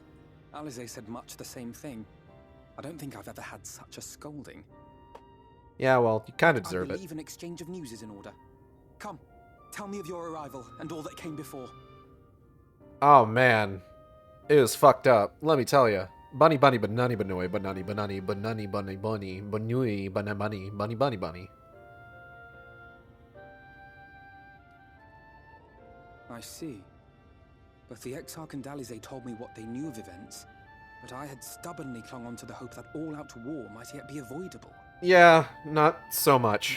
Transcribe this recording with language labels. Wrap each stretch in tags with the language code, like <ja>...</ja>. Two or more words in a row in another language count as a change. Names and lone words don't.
<en>Alize said much the same thing. I don't think I've ever had such a scolding. Yeah, well, you kind of deserve I it. believe an exchange of news is in order. Come, tell me of your arrival and all that came before. Oh, man. It was fucked up. Let me tell you. Bunny bunny banani banoi banani banani banani bunny bunny banui banani bunny bunny bunny. I see. Both the Exarch and Alize told me what they knew of events, but I had stubbornly clung on to the hope that all-out war might yet be avoidable. Yeah, not so much.</en>